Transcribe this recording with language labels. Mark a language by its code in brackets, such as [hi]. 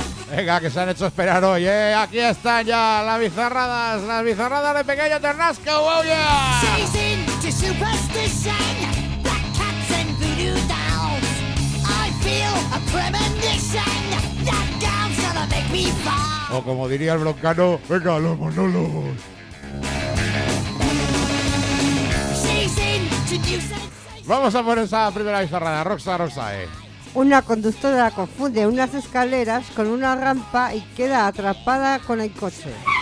[es] venga, que se han hecho esperar hoy, ¿eh? Aquí están ya las bizarradas de Pequeño Ternasco, [en] oh yeah. Season to superstition, black cats and voodoo dolls. I feel a premonition, that gown's gonna make me fall. [es] O como diría el broncano, venga, los monólogos. Vamos a por esa primera bizarrada, Roxa, Roxa, Una conductora confunde unas escaleras con una rampa y queda atrapada con el coche.